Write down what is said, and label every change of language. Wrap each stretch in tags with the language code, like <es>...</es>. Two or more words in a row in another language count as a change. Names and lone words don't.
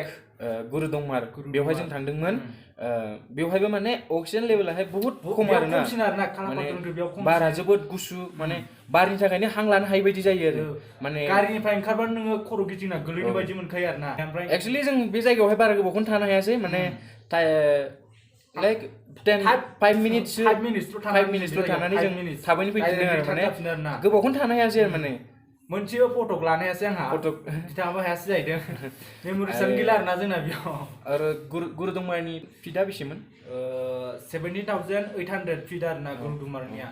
<brx>गुरुदंमार बेवहाय जों थांदोंमोन बेवहायबो माने अक्सिजेन लेभेलाहाय बहुत खम आरोना बारा जोबोद गुसु माने बारनि थाखायनो हां लानो हायै बायदि जायो आरो माने गारिनिफ्राय ओंखारबानो नोङो खर' गिदिंना गोलैनो बायदि मोनखायो आरोना ओमफ्राय एक्चुअली जों बे जायगायावहाय बारा गोबावखौनो थानो हायासै माने</brx> <en>like 5 minutes 5 minutes</en> <brx>ल' थानानै जों थाबैनो फैफिनदों आरो माने गोबावखौनो थानो हायासै आरो माने मोनसेबो फटक लानो हायासै आंहा बिथाङाबो हायासै जाहैदों मेम'रिसानो गैला आरोना जोंना बेयाव आरो गुरुदंमारनि फिटआ बेसेमोन 17,800 फिट आरोना गुरुदंमारनिया</brx>